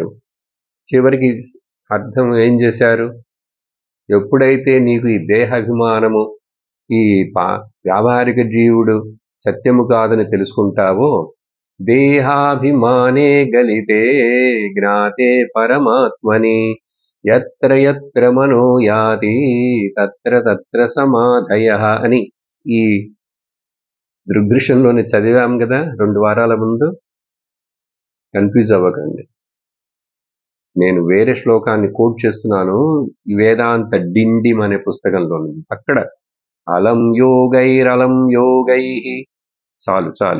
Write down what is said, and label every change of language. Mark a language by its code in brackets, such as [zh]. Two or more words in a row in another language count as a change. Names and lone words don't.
[te] చివరికి అర్థం ఏం చేశారు? ఎప్పుడైతే నీకు ఈ దేహాభిమానము, ఈ వ్యావహారిక జీవుడు సత్యము కాదని తెలుసుకుంటావో, [sa] దేహాభిమానే గలితే జ్ఞాతే పరమాత్మని యత్ర యత్ర మనో యాతి తత్ర తత్ర సమాధయః [te] అని ఈ దృగ్దృశ్యంలోనే చదివాం కదా 2 వారాల ముందు. కన్ఫ్యూజ్ అవ్వకండి, నేను వేరే శ్లోకాన్ని కోట్ చేస్తున్నాను. వేదాంత డిండిమ్ అనే పుస్తకంలో అక్కడ [sa] అలం యోగైరలం యోగైః [te] చాలు చాలు.